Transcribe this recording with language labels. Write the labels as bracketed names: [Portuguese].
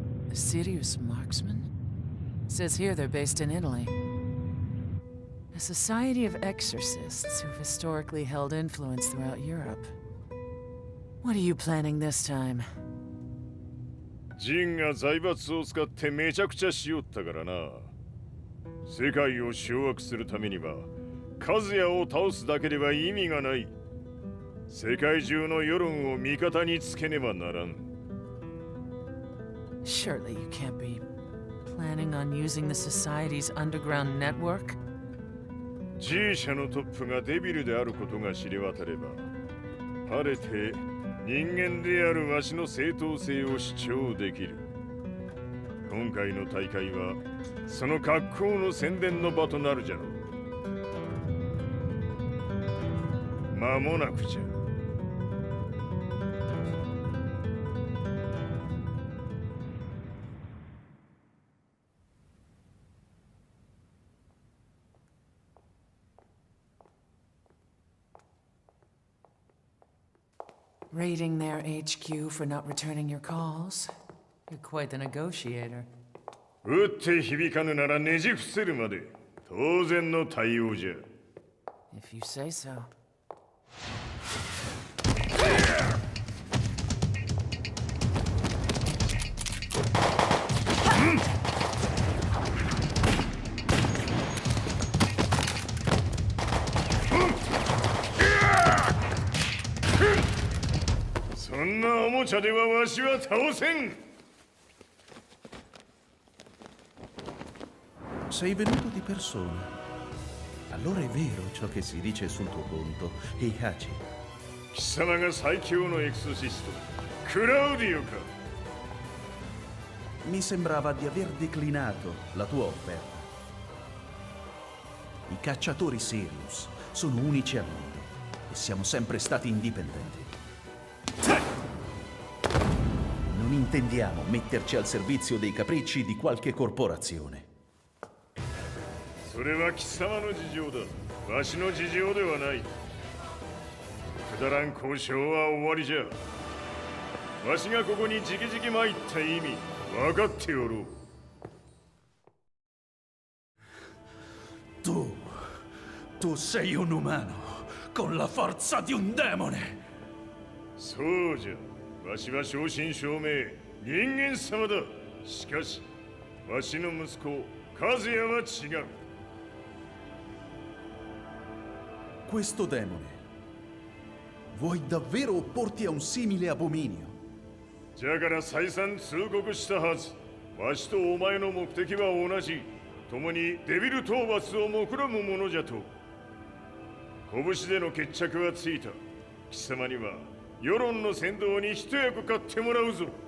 [English] A serious marksman? Says here they're based in Italy. A society of exorcists who've historically held influence throughout Europe. What are you planning this time? [Japanese] ジンが財閥を使ってめちゃくちゃしよったからな。世界を掌握するためには、カズヤを倒すだけでは意味がない。世界中の世論を味方につけねばならん。 [English] Surely you can't be planning on using the society's underground network? [Japanese] G 社のトップがデビルであることが知れ渡れば、晴れて人間であるわしの正当性を主張できる。今回の大会はその格好の宣伝の場となるじゃろう。間もなくじゃ。 [English] Raiding their HQ for not returning your calls. You're quite the negotiator. [Japanese] 打って響かぬならねじ伏せるまで当然の対応じゃ。 [English] If you say so. [Japanese] そんなおもちゃではわしは倒せん。 [Italian] Sei venuto di persona. Allora è vero ciò che si dice sul tuo conto, Heihachi. [Japanese] 貴様が最強のエクソシスト、クラウディオか。 [Italian] Mi sembrava di aver declinato la tua offerta. I cacciatori Sirius sono unici al mondo e siamo sempre stati indipendenti. Non intendiamo metterci al servizio dei capricci di qualche corporazione. [Japanese] それは貴様の事情だ。わしの事情ではない。くだらん交渉は終わりじゃ。わしがここに直々参った意味、分かっておろう。 [Italian] Tu sei un umano con la forza di un demone. [Japanese] そうじゃ。わしは正真正銘人間様だ。しかし、わしの息子和也は違う。 [Italian] Questo demone, vuoi davvero opporti a un simile abominio? [Japanese] じゃから再三通告したはず。わしとお前の目的は同じ。共にデビル討伐を目論むものじゃと。拳での決着はついた。貴様には世論の先導に一役買ってもらうぞ。